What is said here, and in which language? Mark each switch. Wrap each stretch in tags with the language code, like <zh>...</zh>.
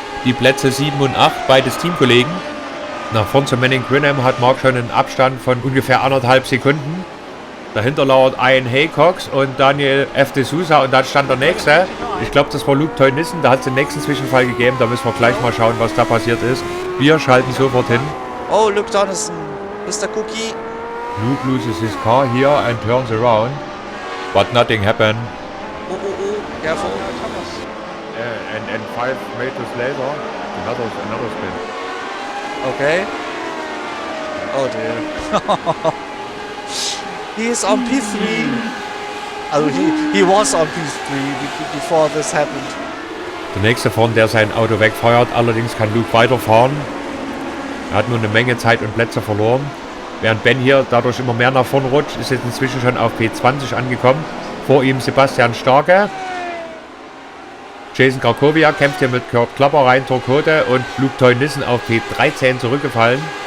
<de>Die Plätze 7 und 8, beides Teamkollegen. Nach vorn zu Manning Grinham hat Mark schon einen Abstand von ungefähr 1,5 Sekunden. Dahinter lauert Ian Haycox und Daniel F. de Sousa und dann stand der nächste. Ich glaube, das war Luke Teunissen. Da hat es den nächsten Zwischenfall gegeben. Da müssen wir gleich mal schauen, was da passiert ist. Wir schalten sofort hin.</de> <en>Oh, Luke Donaldson. Mr. Cookie. Luke loses his car here and turns around. But nothing happened. Oh, careful. And 5 meters later, another spin. Okay. Oh dear. He is on P3. Also he was on P3 before this happened.</en> <de>Der nächste vorn, der sein Auto wegfeuert. Allerdings kann Luke weiterfahren. Er hat nur eine Menge Zeit und Plätze verloren. Während Ben hier dadurch immer mehr nach vorn rutscht, ist jetzt inzwischen schon auf P20 angekommen. Vor ihm Sebastian Starke. Jason Krakowiak kämpft hier mit Kurt Klapper rein, Torquote und Luke Teunissen auf P13 zurückgefallen.</de>